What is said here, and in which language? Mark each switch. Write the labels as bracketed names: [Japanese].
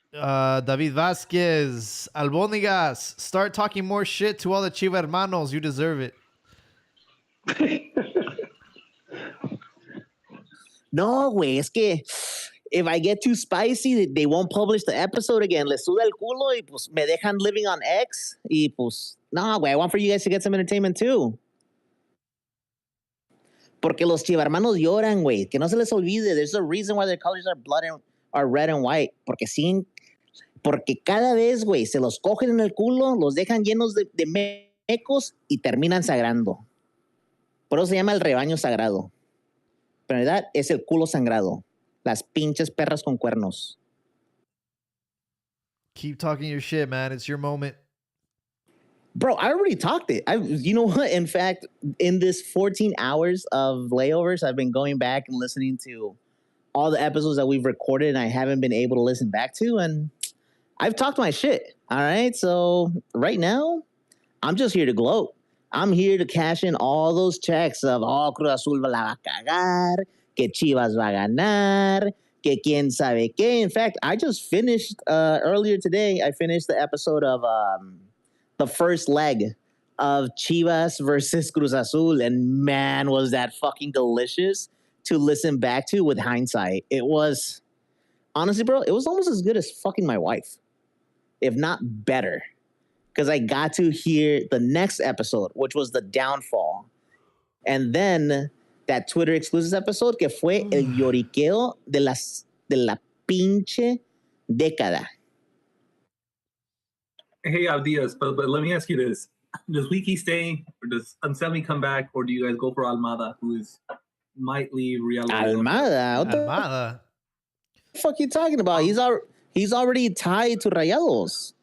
[English] David Vasquez, Albóndigas, start talking more shit to all the Chiva hermanos. You deserve it. [Spanish] No, güey, es que [English] if I get too spicy, they won't publish the episode again. [Spanish] Les suda el culo y pues me dejan [English] living on [Spanish] X. Y pues, no, güey, [English] I want for you guys to get some entertainment too. [Spanish] Porque los chivarmanos lloran, güey. Que no se les olvide. [English] There's a reason why their colors are red and white. [Spanish] Porque cada vez, güey, se los cogen en el culo, los dejan llenos de mecos y terminan sagrando. Por eso se llama el rebaño sagrado. Pero en verdad es el culo sangrado. Las pinches perras con cuernos. [English] Keep talking your shit, man. It's your moment. Bro, I already talked it. You know what? In fact, in this 14 hours of layovers, I've been going back and listening to all the episodes that we've recorded and I haven't been able to listen back to. And I've talked my shit. All right. So right now, I'm just here to gloat. I'm here to cash in all those checks of Cruz Azul [Spanish] la va a cagar, que Chivas va a ganar, que quién sabe qué. [English] In fact, I just finished earlier today. I finished the episode of the first leg of Chivas versus Cruz Azul, and man, was that fucking delicious to listen back to with hindsight. It was honestly, bro, it was almost as good as fucking my wife, if not better. Because I got to hear the next episode, which was the downfall. And then that Twitter exclusive episode [Spanish] que fue el lloriqueo de la pinche década. [English] Hey, Abdias, but let me ask you this. Does Wiki stay, or does Anselmi come back, or do you guys go for Almada, who might leave Real? Almada? What Almada? the fuck you talking about? He's already tied to Rayados.